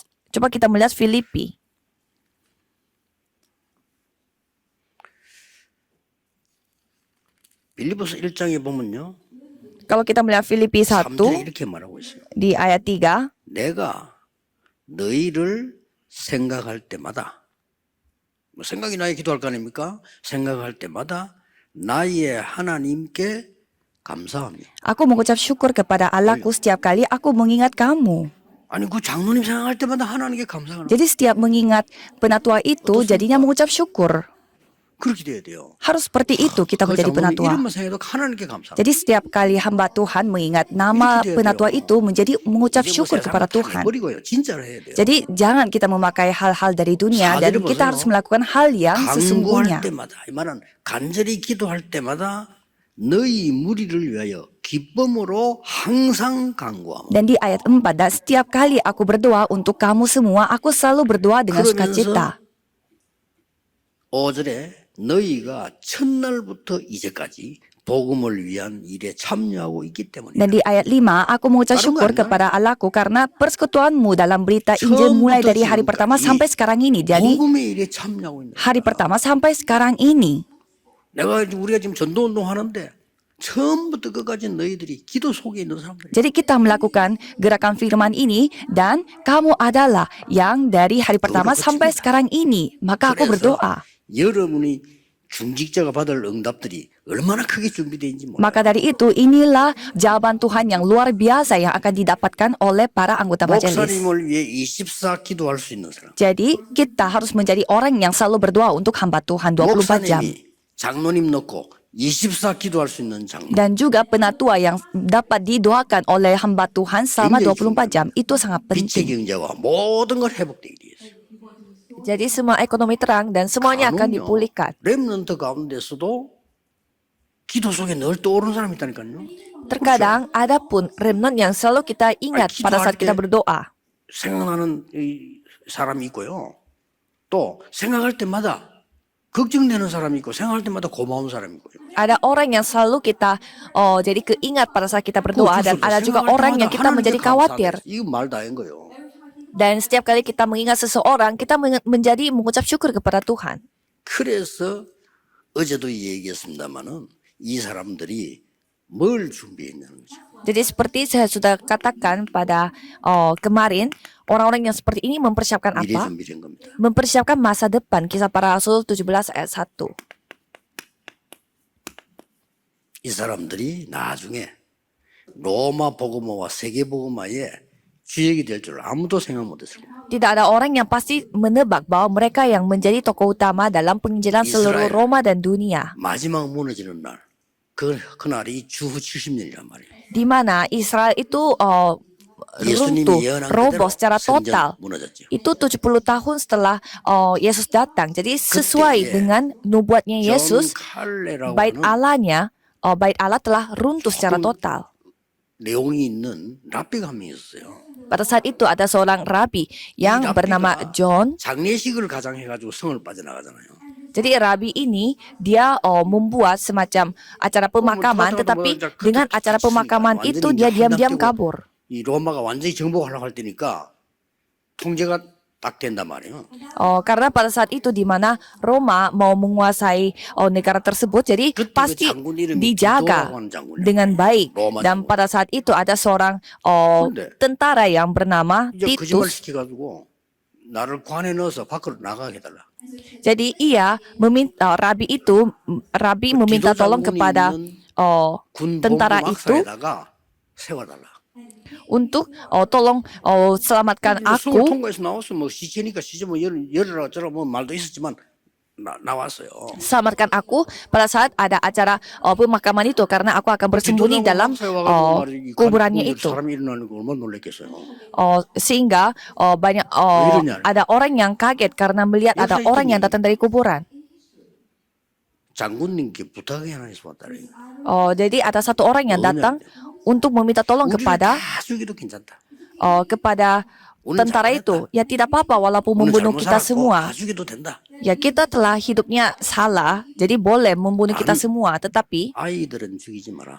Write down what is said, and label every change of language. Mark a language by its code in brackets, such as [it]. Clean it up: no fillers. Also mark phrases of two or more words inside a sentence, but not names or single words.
[id] Coba kita melihat Filipi. [ko] 빌립보서 1장에 보면요. [id] Kalau kita melihat Filipi 1 [ko] 3절에 이렇게 말하고 있어요. [id] di ayat 3, [ko] 내가 너희를 생각할 때마다 뭐 생각이 나야 기도할 거 아닙니까? 생각할 때마다 나의 하나님께 감사하며. [id] aku mengucap syukur kepada Allahku setiap kali aku mengingat kamu. [ko] 아니 그 장로님 생각할 때마다 하나님께 감사하는. [id] Jadi setiap mengingat penatua itu jadinya mengucap syukur. [ko] 그렇게 돼야 돼요. [id] Harus seperti itu kita [ko] 그 [id] menjadi [ko] 장로님 [id] penatua. [ko] 이름만 생각해도 하나님께 감사. [id] Jadi setiap kali hamba Tuhan mengingat nama penatua itu menjadi mengucap syukur kepada Tuhan. [ko] 버리고요. 진짜로 해야 돼요. [id] Jadi jangan kita memakai hal-hal dari dunia dan kita harus melakukan hal yang [ko] 간구할 [id] sesungguhnya. [ko] 때마다 이 말은 간절히 기도할 때마다 너희 무리를 위하여 기쁨으로 항상 간구하며. [id] Dan di ayat 4, dan setiap kali aku berdoa untuk kamu semua, aku selalu berdoa dengan sukacita. [ko] 5절에 너희가 첫날부터 이제까지 복음을 위한 일에 참여하고 있기 때문이다. [id] Dan di ayat 5, aku mengucap syukur kepada Allahku karena persekutuanmu dalam berita Injil mulai dari hari pertama sampai sekarang ini. Jadi [ko] 복음의 일에 참여하고 있는 [id] hari pertama sampai sekarang ini. [ko] 우리가 지금 전도운동 하는데 처음부터 끝까지 너희들이 기도 속에 있는 사람들이야. [id] Jadi kita melakukan gerakan firman ini dan kamu adalah yang dari hari pertama sampai sekarang ini. Maka aku berdoa. [ko] 여러분이 중직자가 받을 응답들이 얼마나 크게 준비되어 있는지 몰라요. [id] Maka dari itu inilah jawaban Tuhan yang luar biasa yang akan didapatkan oleh para anggota majelis. [ko] 목사님을 위해 24 기도할 수 있는 사람. [id] Jadi kita harus menjadi orang yang selalu berdoa untuk hamba Tuhan 24 jam. [ko] 목사님이 장로님 넣고 24 기도할 수 있는 장로. [id] Dan juga penatua yang dapat didoakan oleh hamba Tuhan selama 24 jam. Itu sangat [ko] 빛의 [id] penting. [ko] 경제와 모든 걸 회복되기 위해서. [id] Jadi semua ekonomi terang dan semuanya akan dipulihkan. [ko] 렘넌트 가운데서도 기도 속에 늘 떠오르는 사람이 있다니까요. [id] Terkadang ada pun remnant yang selalu kita ingat pada saat kita berdoa. [ko] 생각나는 이 사람이 있고요. 또 생각할 때마다 걱정되는 사람이 있고 생각할 때마다 고마운 사람이 있고요. [id] Ada orang yang selalu kita jadi keingat pada saat kita berdoa dan ada juga orang yang kita menjadi khawatir. [ko] 이거 말 다 한 거예요. [id] Dan setiap kali kita mengingat seseorang, kita menjadi mengucap syukur kepada Tuhan. [ko] 그래서 어제도 얘기했습니다마는 이 사람들이 뭘 준비했냐는 거죠. [id] Jadi seperti saya sudah katakan pada kemarin, orang-orang yang seperti ini mempersiapkan [ko] 미래 [id] apa? [ko] 준비된 겁니다. [id] Mempersiapkan masa depan. Kisah para Rasul 17 ayat 1. [ko] 이 사람들이 나중에 로마 복음화와 세계 복음화에 주역이 될 줄 아무도 생각 못했을 거예요. [id] Tidak ada orang yang pasti menebak bahwa mereka yang menjadi tokoh utama dalam penginjilan seluruh Roma dan dunia. [ko] 마지막 무너지는 날, 그날이 주후 70년이란 말이에요. [id] Di mana Israel itu [ko] 예수님이 [id] runtuh, [ko] 예언한 [id] roboh [ko] 그대로 [id] secara [ko] 성전 [id] total. [ko] 무너졌죠. [id] Itu 70 tahun setelah Yesus datang. Jadi sesuai [ko] 그때에 [id] dengan nubuatnya [ko] 존 [id] Yesus, [ko] 칼레라고 [id] bait [ko] 하는 [id] Allahnya, bait Allah telah runtuh secara total. [ko] 내용이 있는 랍비가 한 명 있었어요. [id] Pada saat itu ada seorang rabi yang bernama John. [ko] 장례식을 가장해가지고 성을 빠져나가잖아요. [id] Jadi rabi ini dia membuat semacam acara pemakaman, tetapi dengan acara pemakaman itu dia diam-diam kabur. [ko] 이 로마가 완전히 정복하려고 할 때니까 통제가 딱 된단 말이에요. [id] Karena pada saat itu di mana Roma mau menguasai negara tersebut, jadi [ko] 그때 그 [id] pasti [ko] 장군 이름이 [id] dijaga [ko] 디도라고 하는 장군이에요. [id] dengan baik. Roma Dan pada saat itu ada seorang [ko] 그런데 [id] tentara yang bernama [ko] 이제 거짓말 [id] Titus. [ko] 시켜가지고 나를 관에 넣어서 밖으로 나가게 해달라. [id] Jadi ia meminta rabi meminta tolong kepada [ko] 군 [id] tentara [ko] 본부 [id] itu [ko] 막사에다가 세워달라. [id] untuk tolong selamatkan [ko] 성을 [id] aku. [ko] 통과해서 나왔어. 뭐 시체니까 시체 뭐 열어라 저라 뭐 말도 있었지만 나왔어요. [id] Selamatkan aku pada saat ada acara pemakaman itu karena aku akan bersembunyi dalam kuburannya itu. [ko] 사람이 일어나는 거 얼마나 놀랐겠어요. [id] Sehingga banyak ada orang yang kaget karena melihat ada orang yang datang dari kuburan. [ko] 장군님께 부탁이 하나 있었다래. [id] Jadi ada satu orang yang datang untuk meminta tolong kepada [ko] 다 죽여도 괜찮다. [id] kepada tentara itu. Ya tidak apa-apa walaupun membunuh kita semua. [ko] 다 죽여도 된다. [id] Ya kita telah hidupnya salah, jadi boleh membunuh kita semua. Tetapi [ko] 아이들은 죽이지 마라.